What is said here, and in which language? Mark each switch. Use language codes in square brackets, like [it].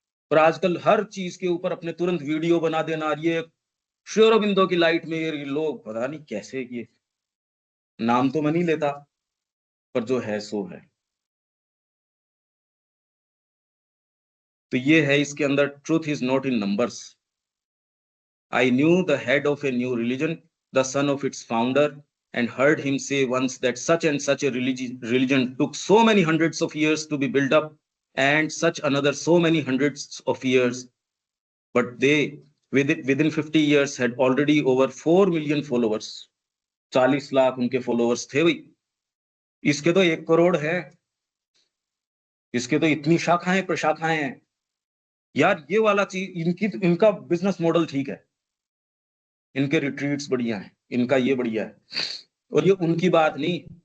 [hi] और आजकल हर चीज के ऊपर अपने तुरंत वीडियो बना देना, और ये श्री अरबिंदो की लाइट में ये लोग पता नहीं कैसे, ये नाम तो मैं नहीं लेता, पर जो है सो है। तो ये है इसके अंदर, [en] Truth is not in numbers. I knew the head of a new religion, the son of its founder, and heard him say once that such and such a religion took so many hundreds of years to be built up, and such another so many hundreds of years. But they, within 50 years, had already over 4 million followers. [hi] 40 lakh उनके followers थे भाई। इसके तो 1 करोड़ है, इसके तो इतनी शाखाएं प्रशाखाएं हैं। यार ये वाला चीज, इनका बिजनेस मॉडल ठीक है, इनके रिट्रीट्स बढ़िया हैं, इनका ये बढ़िया है, और ये उनकी बात नहीं।